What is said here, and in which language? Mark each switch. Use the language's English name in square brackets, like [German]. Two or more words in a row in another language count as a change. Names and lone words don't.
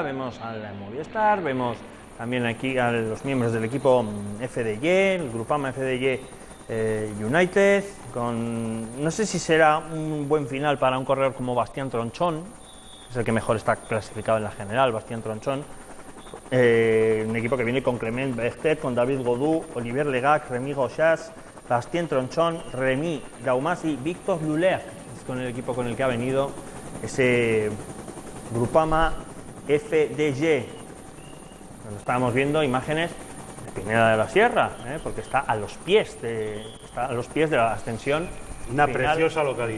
[Spanish] Vemos al Movistar, vemos también aquí a los miembros del equipo FDJ, el Grupama FDJ United, no sé si será un buen final para un corredor como Bastien Tronchón, es el que mejor está clasificado en la general, Bastien Tronchón. Un equipo que viene con Clement Bertet, con David Godou, Olivier Legac, Rémi Rochas, Bastien Tronchón, Rémi Gaumasi, Victor Luller, es con el equipo con el que ha venido ese Grupama FDJ. Donde estábamos viendo imágenes de Pineda de la Sierra, porque está a los pies de la ascensión. Una final, preciosa localidad,